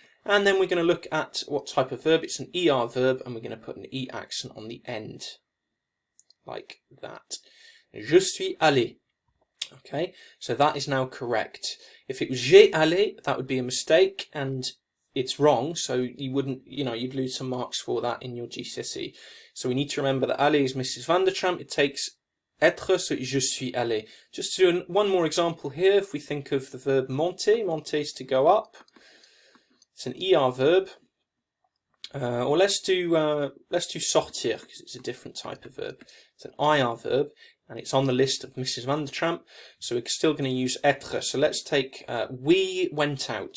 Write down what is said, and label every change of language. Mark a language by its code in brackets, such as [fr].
[en] And then we're going to look at what type of verb. It's an ER verb, and we're going to put an E accent on the end, like that. [fr] Je suis allé. [en] Okay, so that is now correct. If it was [fr] j'ai allé, [en] that would be a mistake, and it's wrong, so you wouldn't, you'd lose some marks for that in your GCSE. So we need to remember that aller is Mrs. Vandetramp. It takes être, so [fr] je suis allé. [en] Just to do one more example here, if we think of the verb monter, monter is to go up. It's an ER verb, or let's do sortir because it's a different type of verb. It's an IR verb, and it's on the list of Mrs. Vandetramp. So we're still going to use être. So let's take we went out.